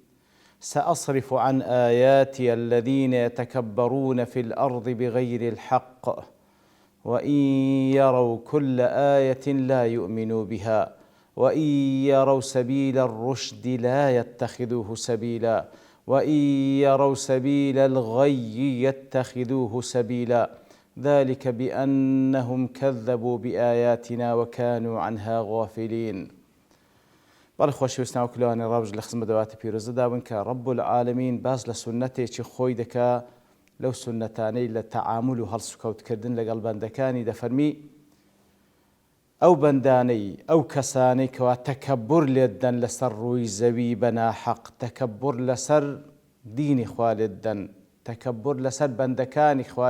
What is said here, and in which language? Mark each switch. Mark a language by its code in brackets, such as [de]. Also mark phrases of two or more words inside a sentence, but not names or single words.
[ar] سأصرف عن آياتي الذين يتكبرون في الأرض بغير الحق وإن يروا كل آية لا يؤمنوا بها وإن يروا سبيل الرشد لا يتخذوه سبيلا وإن يروا سبيل الغي يتخذوه سبيلا ذلك بأنهم كذبوا بآياتنا وكانوا عنها غافلين. [ckb] بەڵێ خۆشەویستان و کلێوانی ڕابژ لە خزمەت دەواتی پیرۆزە دابن کە [ar] ڕەب العالەمین [ckb] باس لە سونەتێکی خۆی دەکا لەو سونەتانەی لە تەعامل و هەڵسوکەوتکردن لەگەڵ بەندەکانی دەفەرمی ئەو بەندانەی ئەو کەسانەی کەوا تەکەببوڕ لێت دەن لەسەر ڕووی زەوی بەناحەق تەکەببوڕ لەسەر دینی خوا لێت دەن تەکەببوڕ لەسەر بەندەکانی خوا